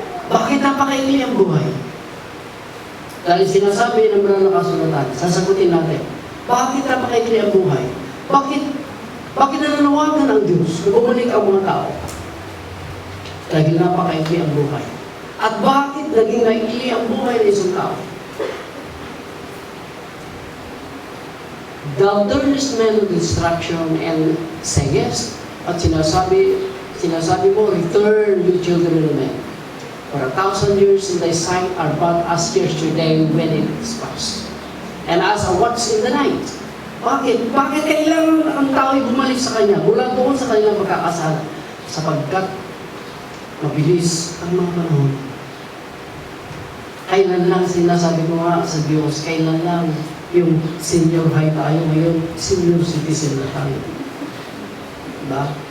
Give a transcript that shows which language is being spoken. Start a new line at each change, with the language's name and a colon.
Filipino: Bakit napakaili ang buhay? Dahil sinasabi ng mga nakasulatan, sasagutin natin, bakit napakaili ang buhay? Bakit nananawagan ang Diyos na bumalik ang mga tao? Dahil napakaili ang buhay. At bakit naging naili ang buhay ng isang tao?
English: Thou turnest men to destruction and sayest,
Filipino: at sinasabi mo,
English: return, you children of men. For 1,000 years in thy sight are but as yesterday when it is past. And as a watch in the night.
Filipino: Bakit? Bakit kailangan ang tao'y bumalik sa Kanya mula doon sa kanilang pagkakasala? Sapagkat mabilis ang mga panahon. Kailan lang, sinasabi ko nga sa Diyos, kailan lang yung senior high tayo, ngayon senior citizen na tayo. Diba?